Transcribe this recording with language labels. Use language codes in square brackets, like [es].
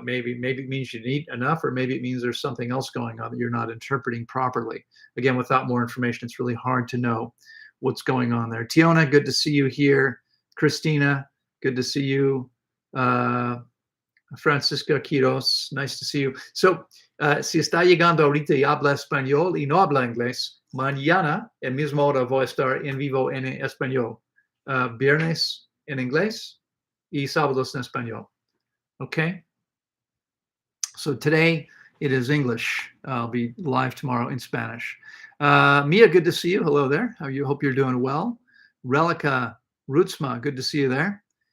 [en] Maybe it means you didn't eat enough, or maybe it means there's something else going on that you're not interpreting properly. Again, without more information, it's really hard to know what's going on there. Tiona, good to see you here. Christina, good to see you. Francisca Quiros, nice to see you. [es] So, si está llegando ahorita y habla español y no habla inglés, mañana, el mismo hora, voy a estar en vivo en español. Viernes en inglés y sábados en español. [en] Okay. So today it is English. I'll be live tomorrow in Spanish. Mia, good to see you. Hello there. Hope you're doing well. Relica Rootsma, good to see you there.